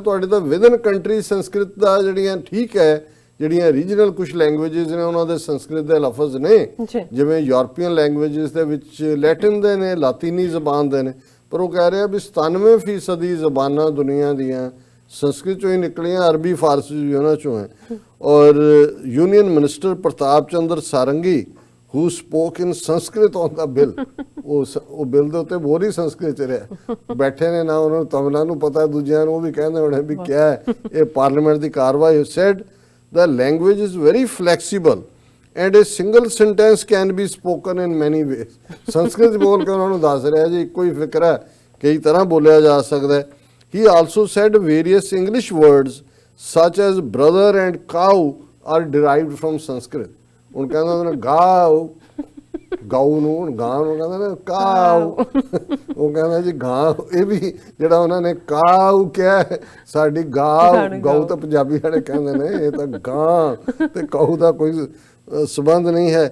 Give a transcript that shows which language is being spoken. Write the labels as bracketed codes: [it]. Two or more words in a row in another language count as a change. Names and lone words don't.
[pa] ਤੁਹਾਡੇ ਤਾਂ [en] within country [pa] ਸੰਸਕ੍ਰਿਤ ਦਾ ਜਿਹੜੀਆਂ ਠੀਕ ਹੈ, ਜਿਹੜੀਆਂ ਰੀਜਨਲ ਕੁਝ ਲੈਂਗੁਏਜਸ ਨੇ ਉਹਨਾਂ ਦੇ ਸੰਸਕ੍ਰਿਤ ਦੇ ਲਫ਼ਜ਼ ਨੇ, ਜਿਵੇਂ [en] European languages [pa] ਦੇ ਵਿੱਚ ਲੈਟਿਨ ਦੇ ਨੇ, ਲਾਤੀਨੀ ਜ਼ਬਾਨ ਦੇ ਨੇ, ਪਰ ਉਹ ਕਹਿ ਰਿਹਾ ਵੀ 97% ਜ਼ਬਾਨਾਂ ਦੁਨੀਆ ਦੀਆਂ ਸੰਸਕ੍ਰਿਤ ਚੋਂ ਹੀ ਨਿਕਲੀਆਂ, ਅਰਬੀ ਫਾਰਸੀ ਵੀ ਉਹਨਾਂ ਚੋਂ ਹੈ। ਔਰ [en] Union Minister Pratap Chandra Sarangi who spoke in Sanskrit on the bill, [pa] ਉਹ ਬਿੱਲ ਦੇ ਉੱਤੇ ਹੋਰ ਹੀ ਸੰਸਕ੍ਰਿਤ ਚ ਰਿਹਾ, ਬੈਠੇ ਨੇ ਨਾ ਉਹਨਾਂ ਨੂੰ ਤਮਿਲਾਂ ਨੂੰ ਪਤਾ, ਦੂਜਿਆਂ ਨੂੰ ਉਹ ਵੀ ਕਹਿੰਦੇ ਹੋਣੇ ਵੀ [hi] क्या है [pa] ਇਹ ਪਾਰਲੀਮੈਂਟ ਦੀ ਕਾਰਵਾਈ। [en] ਸੈਡ the language is very flexible and a single sentence can be spoken in many ways. [pa] ਸੰਸਕ੍ਰਿਤ ਬੋਲ ਕੇ ਉਹਨਾਂ ਨੂੰ ਦੱਸ ਰਿਹਾ ਜੀ ਇੱਕੋ ਹੀ ਫਿਕਰਾ ਕਈ ਤਰ੍ਹਾਂ ਬੋਲਿਆ ਜਾ ਸਕਦਾ ਹੈ। [en] He also said various English words such as brother and cow are derived from Sanskrit. [pa] ਹੁਣ ਕਹਿੰਦਾ ਉਹਨਾਂ ਗਾਉ, ਗਾਉ ਨੂੰ ਹੁਣ ਗਾਂ ਨੂੰ ਕਹਿੰਦਾ ਨਾ ਕਾਉ, ਉਹ ਕਹਿੰਦਾ ਜੀ ਗਾਂ, ਇਹ ਵੀ ਜਿਹੜਾ ਉਹਨਾਂ ਨੇ ਕਾਉ ਕਿਹਾ ਸਾਡੀ ਗਾਉ ਤਾਂ ਪੰਜਾਬੀ ਵਾਲੇ ਕਹਿੰਦੇ ਨੇ, ਇਹ ਤਾਂ ਗਾਂ ਤੇ ਕਾਉ ਦਾ ਕੋਈ ਸਬੰਧ ਨਹੀਂ ਹੈ।